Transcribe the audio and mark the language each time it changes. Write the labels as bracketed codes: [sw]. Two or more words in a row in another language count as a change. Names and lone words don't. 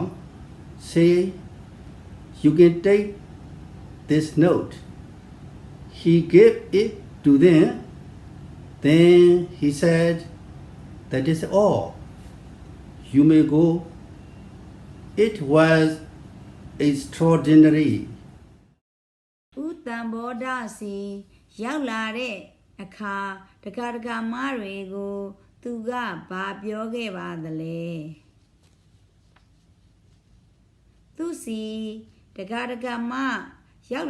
[en] Say, "You can take this note." He gave it to them. Then he said, "That is all. You may go." It was extraordinary. [my] ဥတံဘောဓစီရောက်လာတဲ့အခါတကာမတွေကိုသူကဘာပြောခဲ့ပါသလဲသူစီတကာမရောက်